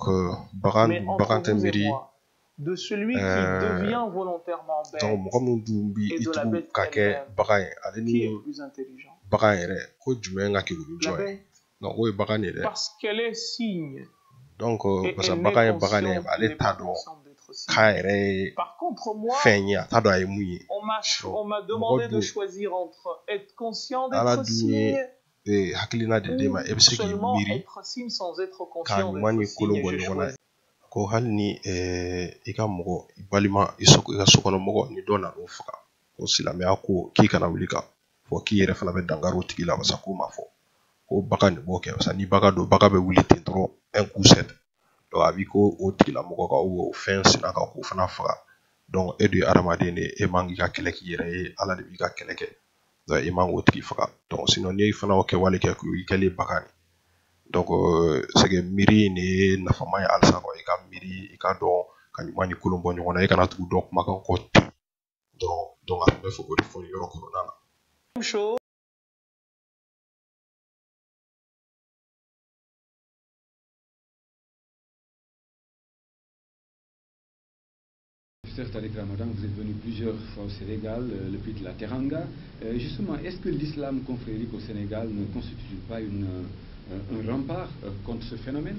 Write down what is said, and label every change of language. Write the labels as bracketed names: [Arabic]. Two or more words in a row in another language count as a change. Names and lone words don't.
[French] mais entre vous et moi, de celui qui devient volontairement bête et de la bête elle-même, qui est le plus intelligent? La bête. Parce qu'elle est signe. Donc, parce que bagaille est pas consciente d'être [Bambara] k'a yɛrɛ [French] Par contre, moi, [Bambara] fɛn ye a t'a dɔn a ye mun ye [French] on m'a demandé de choisir entre être conscient [Bambara] ala [French] d'être [Bambara] dun ye [French] signe [Bambara] hakilina de d'e ma e bɛ se k'i [French] seulement [Bambara] miiri [French] être signe sans être [Bambara] k'a [French] conscient [Bambara] ɲuman ni [French] d'être [Bambara] kolon [French] signe. [Bambara] bɔ [French] J'ai [Bambara] ɲɔgɔn na [French] choisi. [Bambara] ko hali ni i ka mɔgɔ i balima i ka sokɔnɔmɔgɔ ni dɔ nan'o faga ko silamɛya ko k'i kana wuli ka fɔ k'i yɛrɛ fana bɛ dankari o tigi la basa k'o ma fɔ ko baga nin b'o kɛ basa ni baga don baga bɛ wuli ten dɔrɔn [French] un coup sec [Bambara] donc a b'i ko o tigilamɔgɔ kan o fɛn sina kan k'o fana faga donc e dun ye adamaden de ye e man k'i ka kɛlɛ k'i yɛrɛ ye ala de b'i ka kɛlɛ kɛ donc i man k'o tigi faga donc sinon n'i fana y'o kɛwale kɛ k'i kɛlen baga ni donc [French] c'est que [Bambara] miiri nin ye nafama ye halisa quoi i ka miiri i ka dɔn ka ɲuman ni kolon bɔ ɲɔgɔn na i kana tugu dɔn kumakan kɔ ten donc a tun bɛ fɛ k'o de fɔ nin yɔrɔ kɔnɔna na. [French] Même chose. Professeur Tariq Ramadan, vous êtes venu plusieurs fois au Sénégal, le pays de la Teranga. Justement, est-ce que l'islam confrérique au Sénégal ne constitue pas un rempart contre ce phénomène?